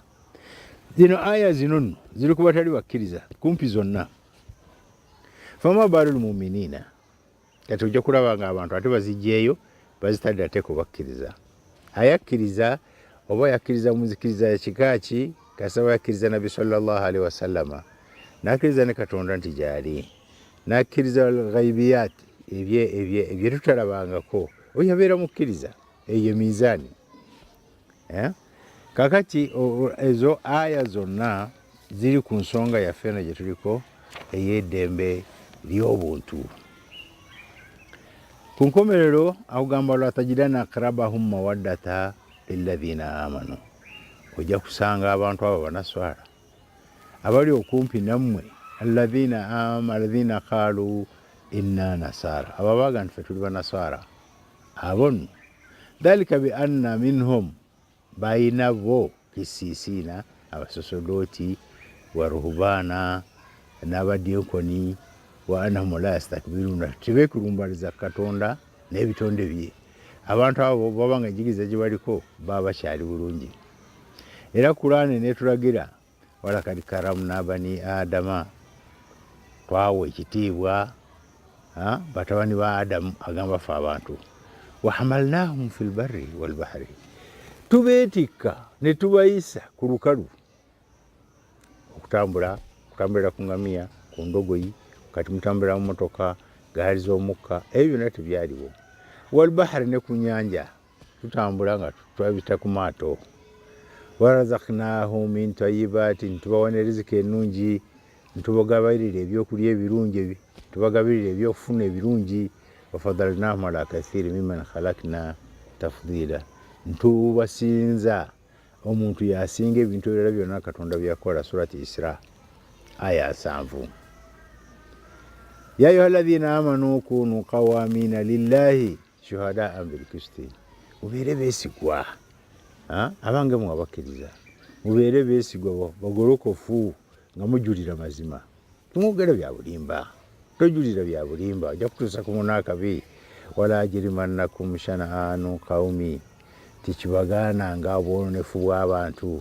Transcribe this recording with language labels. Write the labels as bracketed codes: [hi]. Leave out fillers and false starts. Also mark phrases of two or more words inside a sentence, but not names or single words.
[lg] Zino aya zino nno ziri ku batali bakkiriza kumpi zonna. [ar] فما بال المؤمنين, [lg] kati ojja kulaba nga abantu ate bazijjeeyo bazitadde ate kubakkiriza. Ayakkiriza oba yakkiriza muzikiriza ya kika ki, kasaba yakkiriza Nabi [ar] صلى الله عليه وسلم, [lg] n'akkiriza ne Katonda nti gy'ali, n'akkiriza ghaibiyat, ebye tutalabangako, oyo abeera mukkiriza. Eyo mizaani. Kakati ezo aya zonna ziri ku nsonga yaffe eno gye tuliko ey'eddembe ly'obuntu. Ku nkomerero akugamba [ar] لتجدن أقربهم مودة للذين آمنوا, [lg] ojja kusanga abantu abo banaswala abali okumpi nammwe, [ar] الذين قالوا إنا نصارى, [lg] ababaga nti ffe tuli banaswala. Abo nno [ar] ذلك بأن منهم, [lg] bayina bo kisisiina, abasosodoti [ar] ورهبانا [lg] n'abaddinkoni, [ar] وأنهم لا يستكبرون, [lg] tebeekulumbaliza Katonda n'ebitonde bye. Abantu abo baba nga enjigiriza gye baliko baba bakyali bulungi. Era Qur'ani netulagira [ar] ولقد كرمنا بني آدم, [lg] twawa ekitiibwa batabani ba Adamu, agamba fe abantu. [ar] وحملناهم في البر والبحر, [lg] tubeetikka ne tubayisa ku lukalu, okutambulira ku ngamiya, ku ndogoyi, kati mutambulira mu motoka, gaali z'omukka, ebyo byonna tebyaliwo. [ar] والبحر, [lg] ne ku nyanja tutambula nga twabita ku maato. [ar] ورزقناهم من الطيبات [lg] tubawa ne riziki ennungi ntubagabirira ebyokulya ebirungi tubagabirira ebyokufuna ebirungi [ar] وفضلناهم على كثير ممن خلقنا تفضيلا [lg] ntubasinza omuntu yasinga ebintu ebirala byonna katonda byakola surati Isra aya 7 [ar] يا أيها الذين آمنوا كونوا قوامين لله شهداء بالقسط [lg] mubeere beesigwa abange mwabakkiriza mubeere beesigwa bagolokofu nga mujulira mazima tumwogera bya bulimba tojulira bya bulimba ojja kutuusa ku munakabi [ar] ولا يجرمنكم شنآن قوم [lg] tikibagaananga obwononefu bw'abantu